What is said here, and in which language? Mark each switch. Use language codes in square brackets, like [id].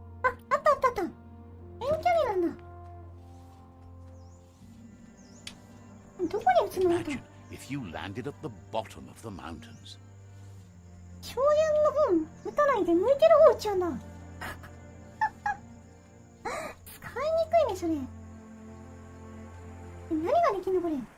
[ja] あったあったあった。遠距離なんだ。どこに撃つの？ [en] Imagine if you landed at the bottom of the mountains. [ja] 硝煙の方撃たないで向いてる方撃っちゃうんだ。使いにくいねそれ。何ができんのこれ。